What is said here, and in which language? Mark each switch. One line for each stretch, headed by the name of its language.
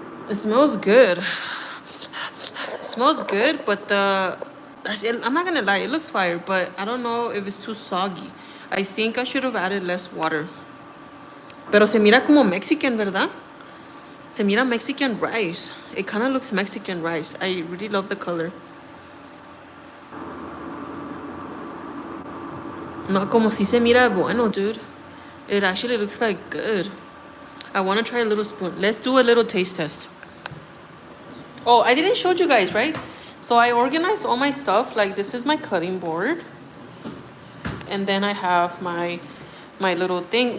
English: It smells good. It smells good, but I'm not gonna lie, it looks fire, but I don't know if it's too soggy. I think I should have added less water.
Spanish: Pero se mira como Mexican, ¿verdad? Se mira Mexican rice.
English: It kind of looks Mexican rice. I really love the color.
Spanish: No, como si se mira bueno, dude.
English: It actually looks like good. I want to try a little spoon. Let's do a little taste test. Oh, I didn't show you guys, right? So I organized all my stuff. Like, this is my cutting board. And then I have my my little thing.